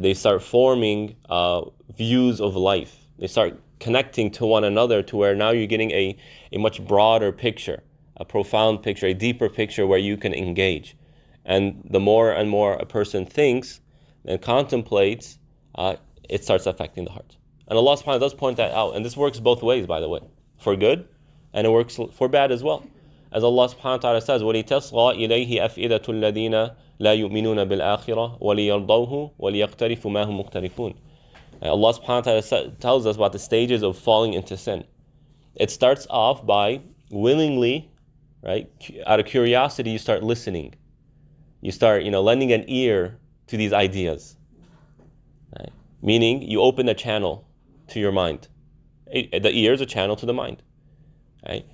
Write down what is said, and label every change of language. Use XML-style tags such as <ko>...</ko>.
<en>They start forming views of life. They start connecting to one another to where now you're getting a much broader picture, a profound picture, a deeper picture where you can engage. And the more and more a person thinks and contemplates, it starts affecting the heart. And Allah subhanahu wa ta'ala does point that out. And this works both ways, by the way, for good, and it works for bad as well. As Allah subhanahu wa ta'ala says,</en> <ar>وَلِتَصْغَى إِلَيْهِ أَفْئِدَةُ الَّذِينَ لَا يُؤْمِنُونَ بِالْآخِرَةِ وَلِيَرْضَوْهُ وَلِيَقْتَرِفُوا مَا هُمْ مُقْتَرِفُونَ.</ar> <en>Allah subhanahu wa ta'ala tells us about the stages of falling into sin. It starts off by willingly, right, out of curiosity, you start listening. You start, lending an ear to these ideas. Right? Meaning, you open a channel to your mind. The ear is a channel to the mind. Right?</en>